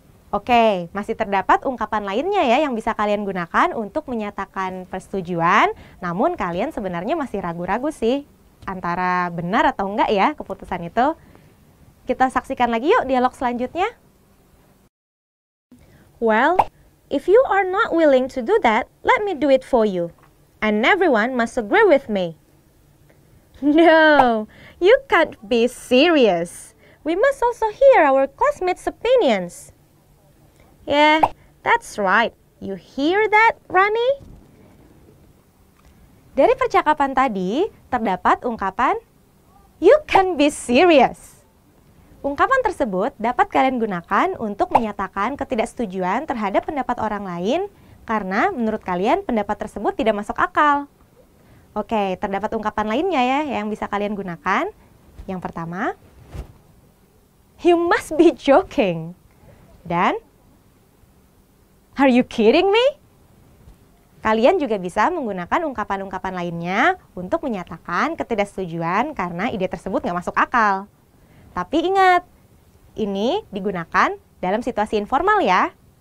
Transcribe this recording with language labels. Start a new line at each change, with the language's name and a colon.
Indonesian: Oke, masih terdapat ungkapan lainnya ya yang bisa kalian gunakan untuk menyatakan persetujuan, namun kalian sebenarnya masih ragu-ragu sih antara benar atau enggak ya keputusan itu. Kita saksikan lagi yuk dialog selanjutnya.
English: Well, if you are not willing to do that, let me do it for you. And everyone must agree with me. No, you can't be serious. We must also hear our classmates' opinions. Yeah, that's right. You hear that, Rani?
Indonesian: Dari percakapan tadi, terdapat ungkapan
English: you can be serious.
Indonesian: Ungkapan tersebut dapat kalian gunakan untuk menyatakan ketidaksetujuan terhadap pendapat orang lain karena menurut kalian pendapat tersebut tidak masuk akal. Oke, terdapat ungkapan lainnya ya yang bisa kalian gunakan. Yang pertama,
English: you must be joking. Dan, are you kidding me?
Indonesian: Kalian juga bisa menggunakan ungkapan-ungkapan lainnya untuk menyatakan ketidaksetujuan karena ide tersebut nggak masuk akal. Tapi ingat, ini digunakan dalam situasi informal ya.